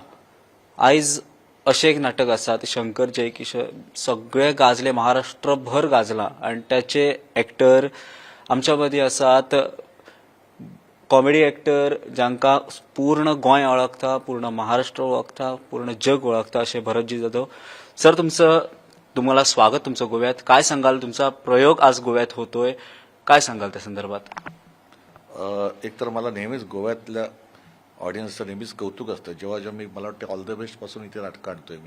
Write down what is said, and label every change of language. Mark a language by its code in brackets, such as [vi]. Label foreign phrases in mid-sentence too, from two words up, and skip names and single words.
[kok] आयज अशें एक नाटक आसा ते शंकर जयकिशन सगळे गाजले महाराष्ट्रभर गाजला आनी त्याचे एक्टर आमच्या मदीं आसात [en] comedy actor [kok] जांकां पूर्ण गोंय वळखता, पूर्ण महाराष्ट्र वळखता, पूर्ण जग वळखता असे भरतजी जाधव सर [mr] तुम्हाला स्वागत तुमचं गोव्यात। काय सांगाल, तुमचा प्रयोग आज गोव्यात होतोय, काय सांगाल त्या संदर्भात? एक तर मला नेहमीच गोव्यातल्या ऑडियन्सचं नेहमीच कौतुक असतं जेव्हा मी मला वाटतं ऑल द बेस्ट पासून इथे नाटकं आणतोय मी।